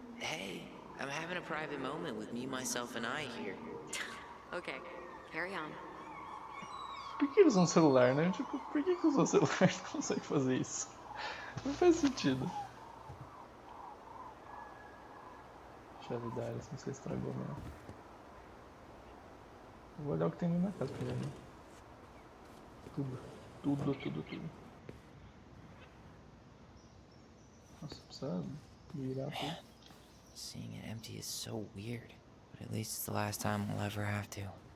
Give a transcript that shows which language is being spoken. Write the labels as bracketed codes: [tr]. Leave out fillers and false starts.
[en] Hey, I'm having a private moment with me, myself, and I here. Okay, carry on. [pt] Por que eles usam celular, né? Tipo, por que usam celular e não consegue fazer isso? Não faz sentido. Chave da área, se você estragou mesmo. Eu vou olhar o que tem ali na casa primeiro. Tudo. Nossa, precisa virar tudo. [en] Seeing it empty is so weird, but at least it's the last time we'll ever have to.